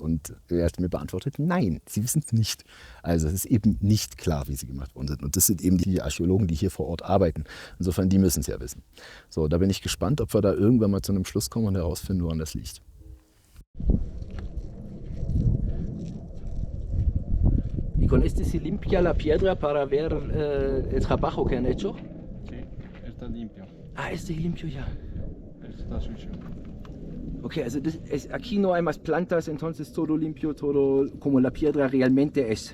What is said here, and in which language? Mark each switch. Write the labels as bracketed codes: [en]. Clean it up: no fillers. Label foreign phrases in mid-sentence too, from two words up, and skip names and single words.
[de] Und er hat mir beantwortet, nein, Sie wissen es nicht. Also es ist eben nicht klar, wie sie gemacht worden sind. Und das sind eben die Archäologen, die hier vor Ort arbeiten. Insofern, die müssen es ja wissen. So, da bin ich gespannt, ob wir da irgendwann mal zu einem Schluss kommen und herausfinden, woran das liegt. [es] ¿Y con este se limpia la piedra para ver el trabajo que han hecho? Sí, está limpio. Ah, este limpio ya. Está sucio. Ok, also aquí no hay más plantas, entonces todo limpio, todo como la piedra realmente es.